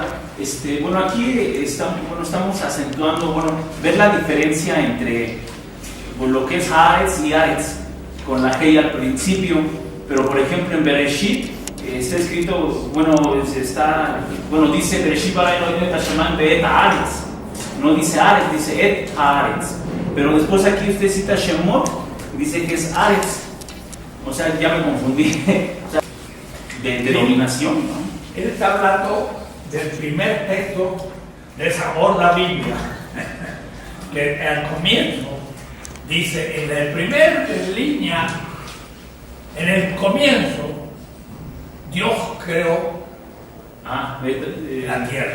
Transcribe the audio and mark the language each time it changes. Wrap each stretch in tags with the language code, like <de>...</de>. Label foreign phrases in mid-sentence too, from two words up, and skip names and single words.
<es>Bueno, aquí estamos acentuando, ver la diferencia entre lo que es Haaretz y Aretz, con la Hei al principio, pero por ejemplo en Bereshit está escrito, dice</es> <he>בראשית ברא אלהים את השמים ואת הארץ,</he> <es>no dice Aretz, dice</es> <he>את הארץ,</he> <es>pero después aquí usted cita Shemot, dice que es Aretz, o sea, ya me confundí, o sea, de denominación, ¿no? Él está hablando del primer texto de esa gorda Biblia, que al comienzo dice, en el primer línea, en el comienzo, Dios creó la tierra.</es>